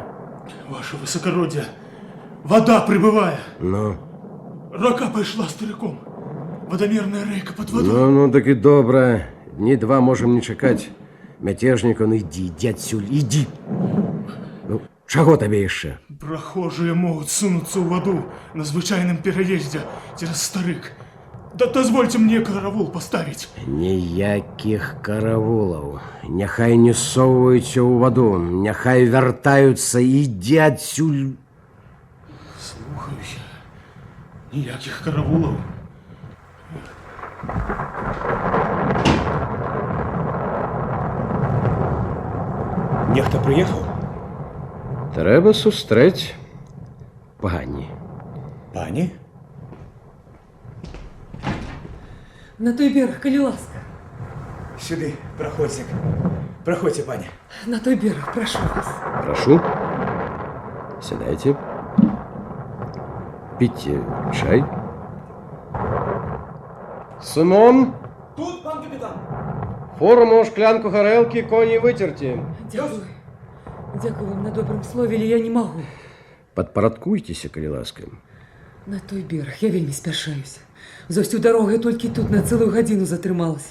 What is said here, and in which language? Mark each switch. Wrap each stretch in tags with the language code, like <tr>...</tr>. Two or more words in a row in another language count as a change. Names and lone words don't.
<ru>Ваше высокородие. Вода прибывая. Ну?</ru> <be>Рака пайшла стариком.</be> <ru>Водомерная рейка под водой.</ru> <be>Ну, так і добра. Дні два можам не чакаць. Мяцежнік, он ідзі, ідзі адсюль, ідзі. Ну, чаго табе яшчэ?</be> <ru>Прохожие могут сунуться в воду на звычайном переезде через Старык. Да дозвольте мне караул поставить.</ru> <be>Ніякіх каравулаў. Няхай не соваюцца ў ваду. Няхай вяртаюцца, ідзі адсюль. Слухаюся. Ніяких караулаў. Нехта прыехаў? Трэба сустрэць пані. Пані?</be> <uk>На той берег, коли ласка.</uk> <be>Сюды, праходзьце. Праходзьце, пані.</be> <ru>На той берег, прошу вас.</ru> <be>Прошу. Сядайте. Пейте чай. Сымон,</be> <ru>Тут, пан капитан.</ru> <be>форму, шклянку гарэлкі, коні выцерці.</be> <uk>Дякую. Дякую вам на добрым слове, але я не могу.</uk> <be>Падпарадкуйцеся, калі ласка. На той берег, я вельмі спяшаюся.</be> <ru>За всю дорогу</ru> <be>я толькі тут на цэлую гадзіну затрымалася.</be>